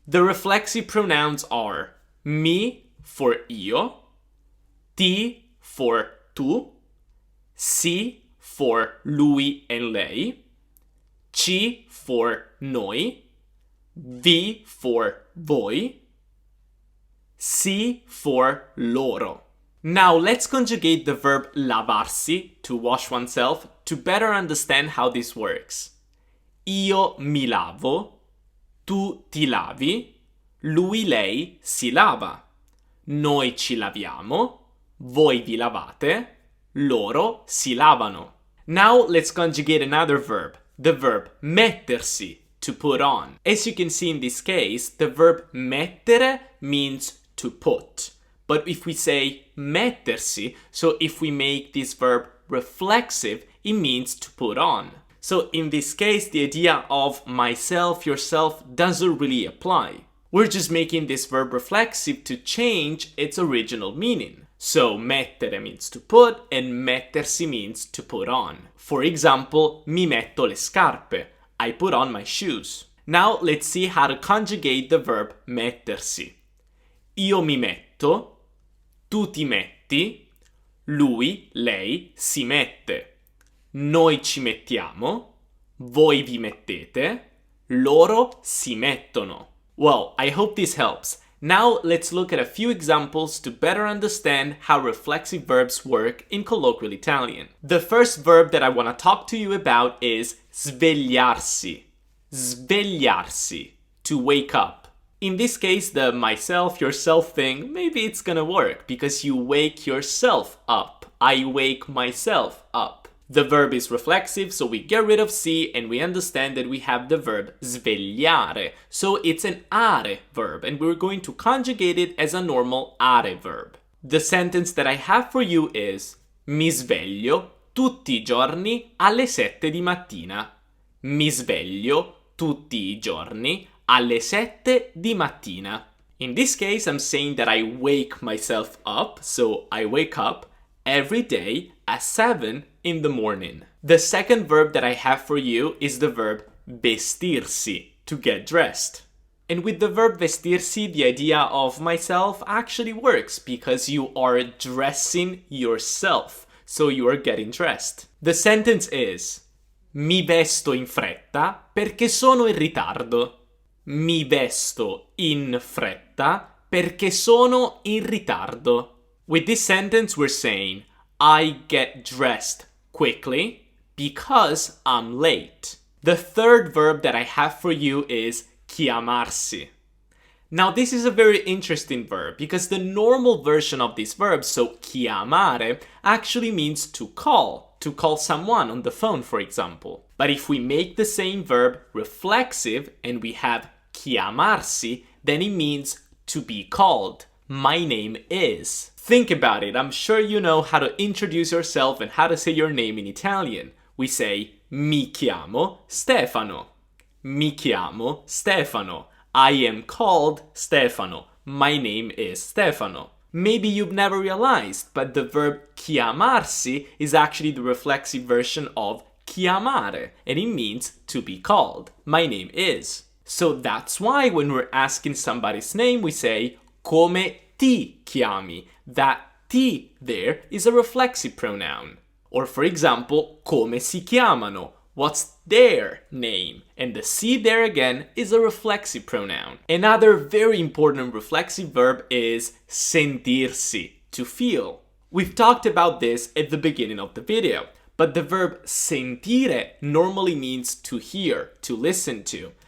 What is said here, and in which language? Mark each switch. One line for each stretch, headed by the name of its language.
English: The reflexive pronouns are mi for io, ti for tu, si for lui and lei, ci for noi, vi for voi, si for loro. Now let's conjugate the verb lavarsi, to wash oneself, to better understand how this works.
Italian: Io mi lavo, tu ti lavi, lui lei si lava, noi ci laviamo, voi vi lavate, loro si lavano.
English: Now let's conjugate another verb, the verb mettersi, to put on. As you can see in this case, the verb mettere means to put. But if we say mettersi, so if we make this verb reflexive, it means to put on. So in this case, the idea of myself, yourself doesn't really apply. We're just making this verb reflexive to change its original meaning. So mettere means to put and mettersi means to put on. For example,
Italian: mi metto le scarpe.
English: I put on my shoes. Now let's see how to conjugate the verb mettersi.
Italian: Io mi metto, tu ti metti, lui, lei si mette. Noi ci mettiamo, voi vi mettete, loro si mettono.
English: Well, I hope this helps. Now let's look at a few examples to better understand how reflexive verbs work in colloquial Italian. The first verb that I want to talk to you about is svegliarsi. Svegliarsi, to wake up. In this case, the myself, yourself thing, maybe it's gonna work because you wake yourself up. I wake myself up. The verb is reflexive, so we get rid of si and we understand that we have the verb svegliare. So it's an are verb and we're going to conjugate it as a normal are verb. The sentence that I have for you is
Italian: mi sveglio tutti I giorni alle 7 di mattina. Mi sveglio tutti I giorni alle 7 di mattina.
English: In this case, I'm saying that I wake myself up, so I wake up every day at 7 in the morning. The second verb that I have for you is the verb vestirsi, to get dressed. And with the verb vestirsi, the idea of myself actually works because you are dressing yourself, so you are getting dressed. The sentence is
Italian: mi vesto in fretta perché sono in ritardo. Mi vesto in fretta perché sono in ritardo.
English: With this sentence, we're saying, I get dressed quickly because I'm late. The third verb that I have for you is chiamarsi. Now, this is a very interesting verb because the normal version of this verb, so chiamare, actually means to call someone on the phone, for example. But if we make the same verb reflexive and we have chiamarsi, then it means to be called. My name is. Think about it. I'm sure you know how to introduce yourself and how to say your name in Italian. We say
Italian: mi chiamo Stefano. Mi chiamo Stefano.
English: I am called Stefano. My name is Stefano. Maybe you've never realized, but the verb chiamarsi is actually the reflexive version of chiamare, and it means to be called. My name is. So that's why when we're asking somebody's name, we say
Italian: come ti chiami.
English: That ti there is a reflexive pronoun. Or for example,
Italian: come si chiamano.
English: What's their name? And the si there again is a reflexive pronoun. Another very important reflexive verb is sentirsi, to feel. We've talked about this at the beginning of the video, but the verb sentire normally means to hear, to listen to.